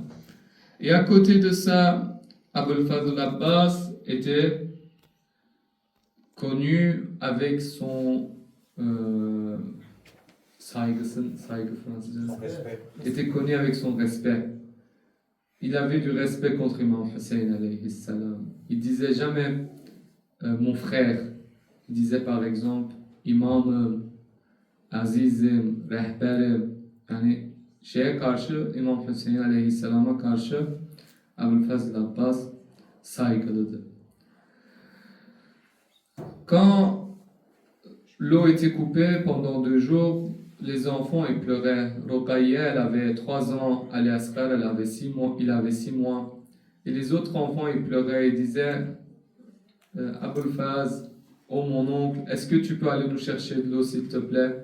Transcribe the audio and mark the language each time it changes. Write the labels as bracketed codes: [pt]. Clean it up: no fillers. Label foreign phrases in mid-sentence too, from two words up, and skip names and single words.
[fr] Et à côté de ça, Abul Fadl Abbas était connu avec son était connu avec son respect. Il avait du respect contre Imam Hussein [ar] عليه السلام. [fr] Il disait jamais mon frère. Il disait par exemple [tr] Imam Azizim, rehberim, yani şeye karşı, İmam Hüseyin Aleyhisselam'a karşı Abulfazl Abbas saygılıdır. [fr] Quand l'eau était coupée pendant 2 jours, les enfants ils pleuraient. Roqayya, elle avait 3 ans, Ali Asghar, il avait 6 mois. Et les autres enfants ils pleuraient et disaient Abulfazl, oh mon oncle, est-ce que tu peux aller nous chercher de l'eau s'il te plaît?